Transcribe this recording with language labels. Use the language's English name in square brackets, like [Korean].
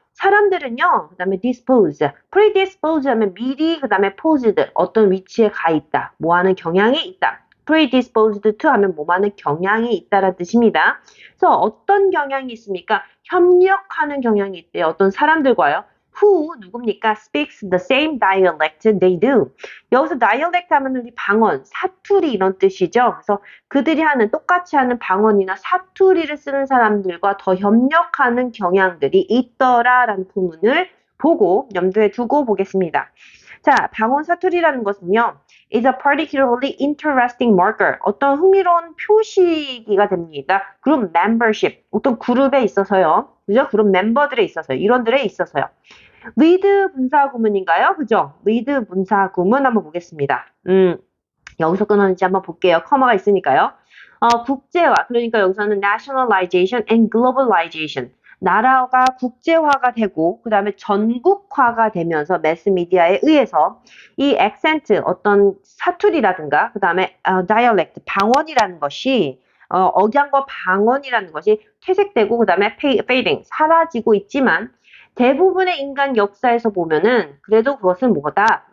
[Korean] 사람들은요, 그 다음에 dispose, predispose 하면 미리, 그 다음에 posed, 어떤 위치에 가 있다, 뭐 하는 경향이 있다. predisposed to 하면 뭐 하는 경향이 있다라는 뜻입니다. 그래서 어떤 경향이 있습니까? 협력하는 경향이 있대요. 어떤 사람들과요. Who 누굽니까? [English] Speaks the same dialect they do. [Korean] 여기서 dialect 하면 우리 방언, 사투리 이런 뜻이죠. 그래서 그들이 똑같이 하는 방언이나 사투리를 쓰는 사람들과 더 협력하는 경향들이 있더라라는 부분을 보고 염두에 두고 보겠습니다. 자, 방언 사투리라는 것은요. [English] is a particularly interesting marker. [Korean] 어떤 흥미로운 표시기가 됩니다. 그룹 membership. 어떤 그룹에 있어서요. 그죠? 그룹 멤버들에 있어서요. 일원들에 있어서요. with 분사구문인가요? 그죠? with 분사구문 한번 보겠습니다. 여기서 끊었는지 한번 볼게요. 커마가 있으니까요. 국제화. [English] 그러니까 여기서는 nationalization and globalization. [Korean] 나라가 국제화가 되고 그 다음에 전국화가 되면서 매스미디어에 의해서 이 액센트 어떤 사투리라든가 그 다음에 dialect 방언이라는 것이 억양과 방언이라는 것이 퇴색되고 그 다음에 fading 사라지고 있지만 대부분의 인간 역사에서 보면은 그래도 그것은 뭐다?